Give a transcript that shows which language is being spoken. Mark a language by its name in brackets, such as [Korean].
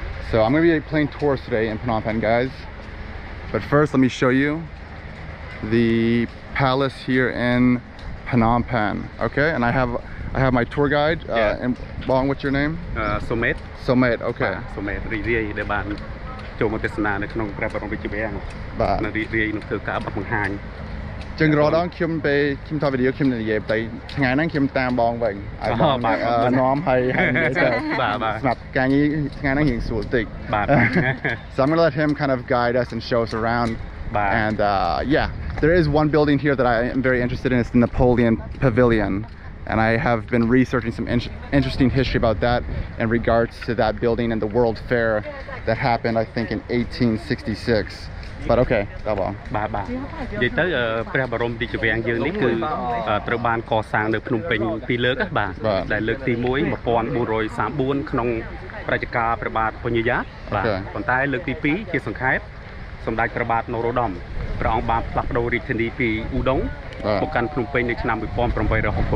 [English] So I'm going to be playing tours today in Phnom Penh, guys. But first, let me show you the palace here in Phnom Penh. Okay, and I have my tour guide. And Bong, what's your name? Somet. Somet. Okay. Somet. [Khmer] Ri để bạn cho một tesnaនៅក្នុងព្រះបរមរាជវាំង បាទ នៅរីនឹងធ្វើការបង្ហាញ ចឹងរដងខ្ញុំពេលខ្ញុំថតវីដេអូខ្ញុំនិយាយទៅថ្ងៃហ្នឹងខ្ញុំតាមបងវិញឲ្យបងនាំឲ្យនិយាយទៅបាទស្រាប់ការងារថ្ងៃហ្នឹងរៀងស្រួលតិចបាទ [English] So I'm going to let him kind of guide us and show us around. And yeah, there is one building here that I am very interested in. It's the Napoleon Pavilion, and I have been researching some interesting history about that in regards to that building and the World Fair that happened, I think, in 1866. But okay, [Khmer] បាទបងបាទបាទនិយាយទៅព្រះបរមរាជវាំងយើងនេះគឺត្រូវបានកសាងនៅភ្នំពេញពីរលើកបាទដែលលើកទី1 1434ក្នុងរជ្ជកាលព្រះបាទពញាយ៉ាតបាទប៉ុន្តែលើកទី2ជាសង្ខេបសម្ដេចព្រះបាទនរោត្តមព្រះអង្គបានផ្លាស់ប្ដូររាជធានីពីឧដុង្គមកកាន់ភ្នំពេញនៅឆ្នាំ1866បាទអ